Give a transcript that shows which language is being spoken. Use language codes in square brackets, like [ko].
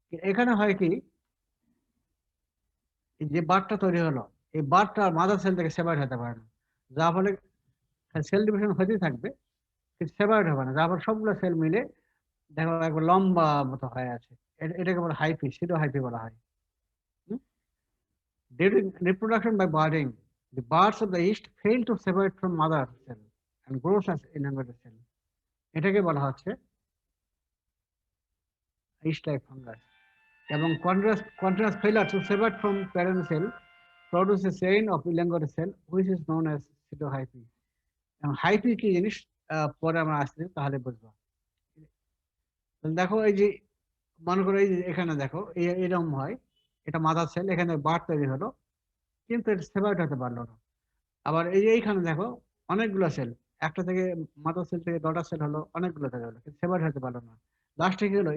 [bn] এখানে হয় কি, এই যে বার্ডটা তৈরি হলো, এই বার্ডটা মাদার সেল থেকে সেপারেট হতে পারে না। যার ফলে সেল ডিভিশন হতেই থাকবে, কিন্তু সেপারেট হবে না। যার ফলে সবগুলো সেল মিলে দেখো একবার লম্বা মতো হয়ে আছে। এটাকে বলা হাইফি, সিডো হাইফি বলা হয়। [en] During reproduction by budding, the birds of the east fail to separate from mother cell and grows as elongated cell. [bn] এটাকে বলা হচ্ছে ইস্ট লাইক ফাঙ্গাস। [en] এবং continuous failure to separate from parent cell produce a chain of elongated cell which is known as pseudohyphae. [bn] এবং hyphae কি জিনিস পরে আমরা আসছি তাহলে বুঝবো। দেখো এই যে, মনে করো এই যে এখানে দেখো এরকম হয়, এটা মাদার সেল, এখানে বার্ড তৈরি হলো, কিন্তু এটা সেপারেট হতে পারলো না। আবার এই যে এইখানে দেখো অনেকগুলো সেল, একটা থেকে মাদার সেল থেকে ডটার সেল হলো, অনেকগুলো থেকে হলো, কিন্তু সেপারেট হতে পারলো না। লাস্টে কি হলো?